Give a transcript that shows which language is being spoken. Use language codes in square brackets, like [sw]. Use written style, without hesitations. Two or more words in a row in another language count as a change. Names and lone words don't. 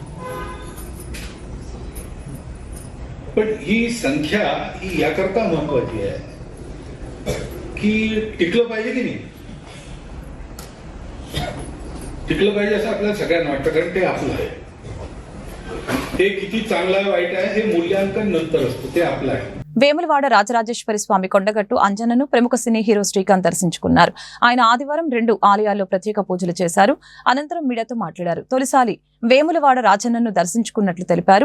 [mr] पण ही संख्या ही याकरता महत्वाची आहे की टिकलं पाहिजे की नाही, टिकलं पाहिजे असं आपल्याला सगळ्यांना वाटतं, कारण ते आपलं आहे. ते किती चांगलं आहे वाईट आहे हे मूल्यांकन नंतर असतं, ते आपलं आहे. [te] వేములవాడ రాజరాజేశ్వరి స్వామి కొండగట్టు అంజనను ప్రముఖ సినీ హీరో శ్రీకాంత్ దర్శించుకున్నారు. ఆయన ఆదివారం 2 ఆలయాల్లో ప్రత్యేక పూజలు చేశారు. అనంతరం మీడియాతో మాట్లాడారు. తొలిసారి వేములవాడ రాజన్నను దర్శించుకున్నట్లు తెలిపారు.